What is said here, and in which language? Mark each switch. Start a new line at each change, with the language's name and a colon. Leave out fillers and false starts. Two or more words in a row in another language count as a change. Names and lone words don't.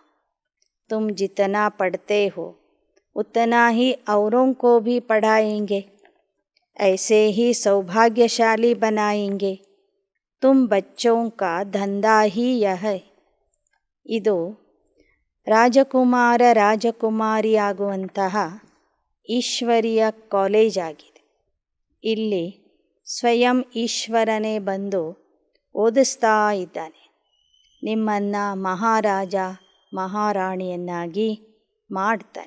Hindi: तुम जितना पढ़ते हो उतना ही औरों को भी पढ़ाएंगे, ऐसे ही सौभाग्यशाली बनाएंगे. तुम बच्चों का धंधा ही यह है.
Kannada: ಇದು ರಾಜಕುಮಾರ ರಾಜಕುಮಾರಿಯಾಗುವಂತಹ ಈಶ್ವರೀಯ ಕಾಲೇಜ್ ಆಗಿದೆ. ಇಲ್ಲಿ ಸ್ವಯಂ ಈಶ್ವರನೇ ಬಂದು ಓದಿಸ್ತಾ ಇದ್ದಾನೆ. ನಿಮ್ಮನ್ನು ಮಹಾರಾಜ ಮಹಾರಾಣಿಯನ್ನಾಗಿ ಮಾಡ್ತಾನೆ.